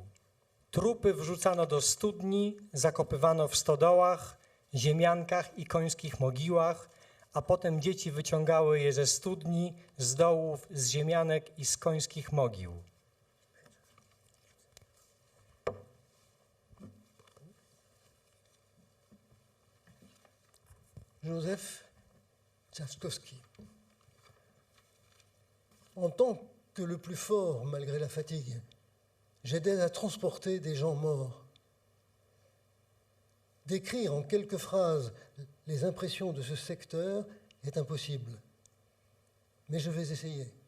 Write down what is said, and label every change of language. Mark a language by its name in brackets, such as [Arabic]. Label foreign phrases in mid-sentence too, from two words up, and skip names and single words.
[Polish] Trupy wrzucano do studni, zakopywano w stodołach, ziemiankach i końskich mogiłach, a potem dzieci wyciągały je ze studni, z dołów, z ziemianek i z końskich mogił. Józef Kwiatkowski. [French] En tant que le plus fort malgré la fatigue, j'aidais à transporter des gens morts. Décrire en quelques phrases les impressions de ce secteur est impossible, mais je vais essayer.